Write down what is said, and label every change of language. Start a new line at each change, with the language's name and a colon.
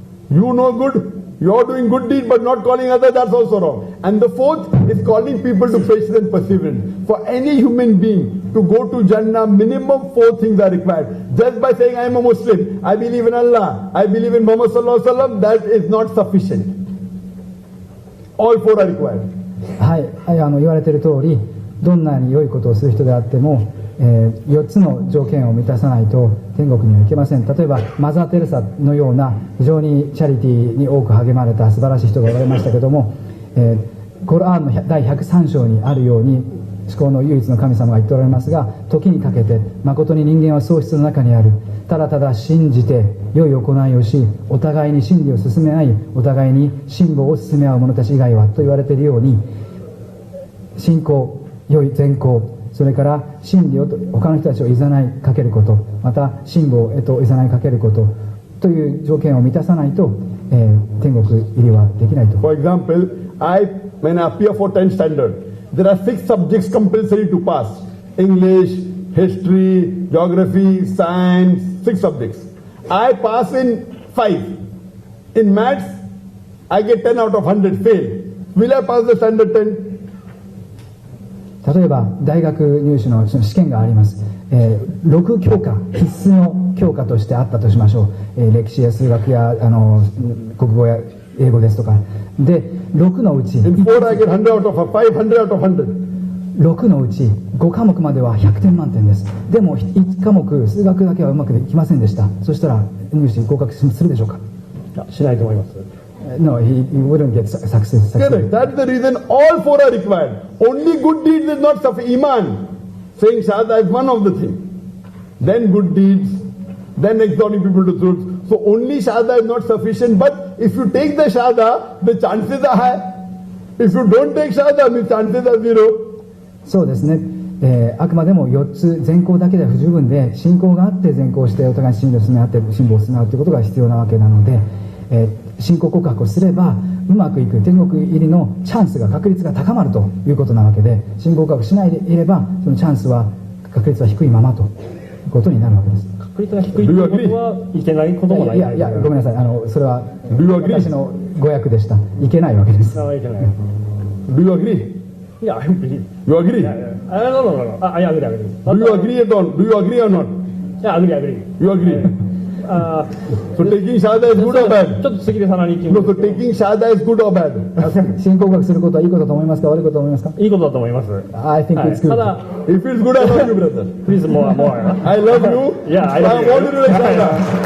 English: You know good, you are doing good deed but not calling others, that's also wrong. And the fourth is calling people to patience and perseverance. For any human being to go to Jannah, minimum 4 things are required. Just by saying I am a Muslim, I believe in Allah, I believe in Muhammad sallallahu alaihi wasallam, that is not sufficient. All 4 are required.
Japanese: はい、言われている通り、どんなに良いことをする人であっても、4つの条件を満たさないと天国には行けません。例えばマザー・テレサのような非常にチャリティーに多く励まれた素晴らしい人がおられましたけども、コラーンの第103章にあるように、至高の唯一の神様が言っておられますが、時にかけて誠に人間は喪失の中にある。ただただ信じて良い行いをし、お互いに真理を進め合い、お互いに信望を進め合う者たち以外はと言われているように、信仰、良い善行、それから真理を他の人たちをいざないかけること、また信望へといざないかけることという条件を満たさないと、天国入りはできないと。
English: For example, when I appear for 10th standard, there are 6 subjects compulsory to pass. English, history, geography, science, 6 subjects. I pass in 5. In maths, I get 10 out of 100, fail. Will I pass the standard 10?
Japanese: 例えば大学入試の試験があります、6教科必須の教科としてあったとしましょう、歴史や数学や国語や英語ですとかで、6のうち
English: In 4 I get 100 out of 5, 100 out of 100.
Japanese: 6のうち5科目までは100点満点です。でも1科目数学だけはうまくいきませんでした。そしたら入試合格するでしょうか？しないと思います。
English: No, he wouldn't get success. Correct. That's the reason all 4 are required. Only good deeds is not sufficient. Iman, saying Shahada is one of the things. Then good deeds, then exhorting people to truth. So only Shahada is not sufficient. But if you take the Shahada, the chances are high. If you don't take Shahada, the chances are 0.
Japanese: そうですね、あくまでも4つ善行だけでは不十分で、信仰があって善行してお互いに信理を進め合って信望を進め合うということが必要なわけなので、信仰告白をすればうまくいく天国入りのチャンスが確率が高まるということなわけで、信仰告白しないでいればそのチャンスは確率は低いままということになるわけです。確率が低いということはいけないこともない。いやごめんなさい、それは私の語訳でした。いけないわけです。いけない。
English: Do you agree? Yeah, I agree. You agree? No. I agree. Do you agree or not? Do you agree or not? Yeah, I agree. You agree? So taking Shahada is good or bad?
Japanese: ちょっと次でさらに
English: No, so taking Shahada is good or bad?
Japanese: 信仰告白することはいいことだと思いますか、悪いことだと思いますか？いいことだと思います。
English: I think it's good.
Japanese: ただ、
English: If it's good, I love you, brother. please more. I love you. Yeah, I love I you. want you to take Shahada.